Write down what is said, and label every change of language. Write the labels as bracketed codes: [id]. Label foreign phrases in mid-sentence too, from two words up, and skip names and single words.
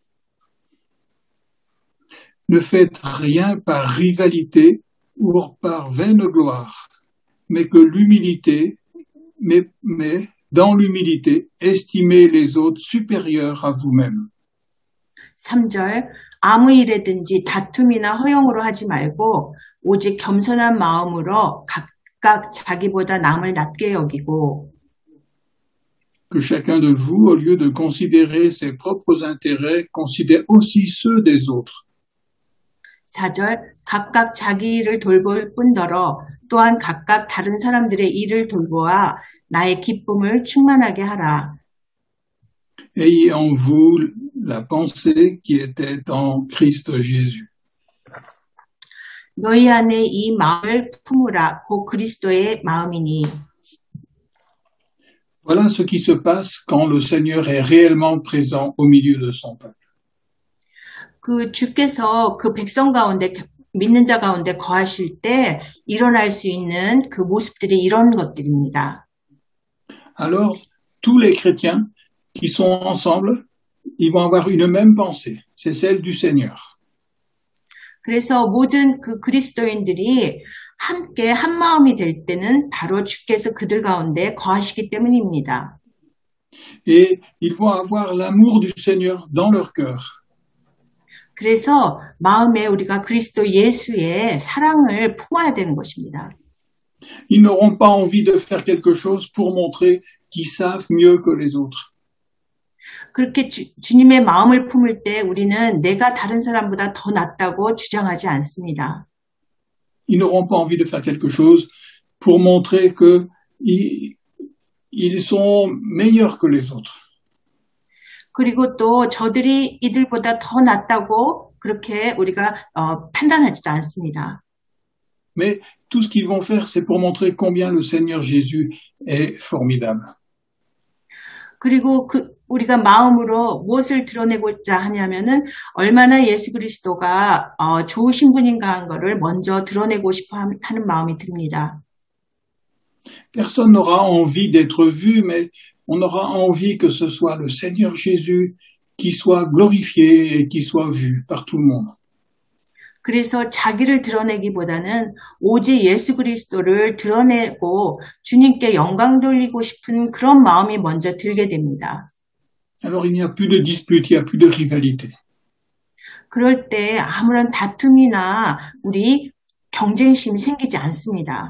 [fr] Ne faites rien par rivalité ou par vaine gloire, mais dans l'humilité, estimez les autres supérieurs à vous-même. [ko] 3절 아무 일에든지 다툼이나 허용으로 하지 말고 오직 겸손한 마음으로 각각 자기보다 남을 낮게 여기고 [fr] Que chacun de vous, au lieu de considérer ses propres intérêts, considère aussi ceux des autres. [ko] 4절 각각 자기 일을 돌볼 뿐더러 또한 각각 다른 사람들의 일을 돌보아 나의 기쁨을 충만하게 하라. [fr] Ayez en vous la pensée qui était en Christ Jésus. [ko] 너희 안에 이 마음을 품으라. 곧 그리스도의 마음이니. [fr] Voilà ce qui se passe quand le Seigneur est réellement présent au milieu de son peuple. [ko] 그 주께서 그 백성 가운데 믿는 자 가운데 거하실 때 일어날 수 있는 그 모습들이 이런 것들입니다. [fr] Alors, tous les chrétiens qui sont ensemble, ils vont avoir une même pensée, c'est celle du Seigneur. [ko] 그래서 모든 그 그리스도인들이 함께 한 마음이 될 때는 바로 주께서 그들 가운데 거하시기 때문입니다. [fr] Et ils vont avoir l'amour du Seigneur dans leur cœur. [ko] 그래서 마음에 우리가 그리스도 예수의 사랑을 품어야 되는 것입니다. [fr] Ils n'auront pas envie de faire quelque chose pour montrer qu'ils savent mieux que les autres. [ko] 그렇게 주님의 마음을 품을 때 우리는 내가 다른 사람보다 더 낫다고 주장하지 않습니다. [fr] Ils n'auront pas envie de faire quelque chose pour montrer qu'ils sont meilleurs que les autres. [ko] 그리고 또 저들이 이들보다 더 낫다고 그렇게 우리가 판단하지도 않습니다. [fr] Mais tout ce qu'ils vont faire, c'est pour montrer combien le Seigneur Jésus est formidable. [ko] 그리고 우리가 마음으로 무엇을 드러내고자 하냐면은 얼마나 예수 그리스도가 좋으신 분인가 한 거를 먼저 드러내고 싶어 하는 마음이 듭니다. [fr] Personne n'aura envie d'être vu, mais on aura envie que ce soit le Seigneur Jésus qui soit glorifié et qui soit vu par tout le monde. [ko] 그래서 자기를 드러내기보다는 오직 예수 그리스도를 드러내고 주님께 영광 돌리고 싶은 그런 마음이 먼저 들게 됩니다. [fr] Alors il n'y a plus de dispute, il n'y a plus de rivalité. [ko] 그럴 때 아무런 다툼이나 우리 경쟁심이 생기지 않습니다.